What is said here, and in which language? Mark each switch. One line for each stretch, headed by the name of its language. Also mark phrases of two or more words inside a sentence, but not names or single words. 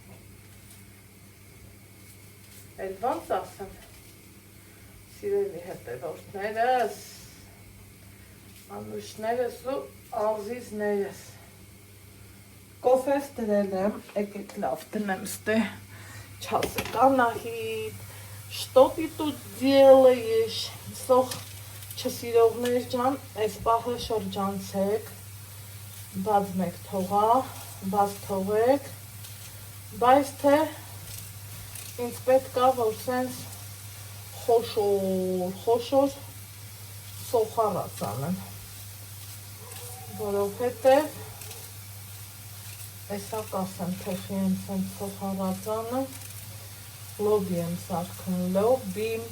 Armenian: էլ ոնց ասեմ, սիրելի հետևորդներս, անուշներս ու աղզիզներս, կոֆես դրել եմ, եկեք լավ տնեմ ստե, չասեք Անահիտ,
Russian: Что ты тут делаешь?
Armenian: Սող չսիրողներ ջան, այս պահը շրջանցեք, բաց մեկ թողա, բաց թողեք, բայց թե ինձ պետք է, որ սենց խոշոր սոխարած անեմ, որովհետև այսա կասեմ թեխի եմ սենց սոխարած անեմ, լոբի եմ սարքում, լոբի,